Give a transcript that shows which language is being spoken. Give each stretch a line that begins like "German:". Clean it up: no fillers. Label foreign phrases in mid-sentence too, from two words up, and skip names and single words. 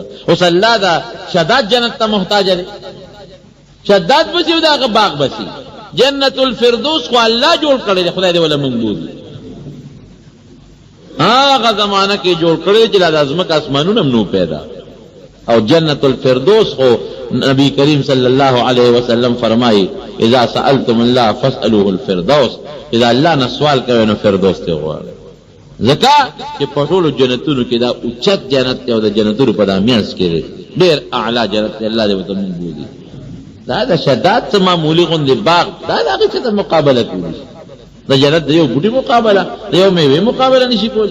Pashto: اوس الله دا شداد جنت ته محتاج دی؟ شداد بسي او د هغه باغ بسي. جنت الفردوس خو الله جوړ کړی دی، خدای دې وله موږ بولي. هغه زمانه کې جوړ کړی چې دا د ځمکه اسمانونه هم نو پیدا. او جنت الفردوس خو نبی کریم
Arabic: صلی اللہ علیہ وسلم
Pashto: فرمائی
Arabic: اذا سألتم اللہ فاسألوه الفردوس،
Pashto: اذا
Urdu: اللہ نے سوال کرے
Pashto: نو فردوس تے غواړي. ځکه چې په ټولو جنتونو کې دا اوچت جنت دی او د جنتونو په دا منځ کې دی ډېر اعلی جنت دی. الله دې ورته موږ بولي. دا د شداد څه معمولي غوندې باغ، دا د هغې څه ته مقابله کوي؟ د جنت د یو بوټي مقابله، د یو میوې مقابله نشي کولی.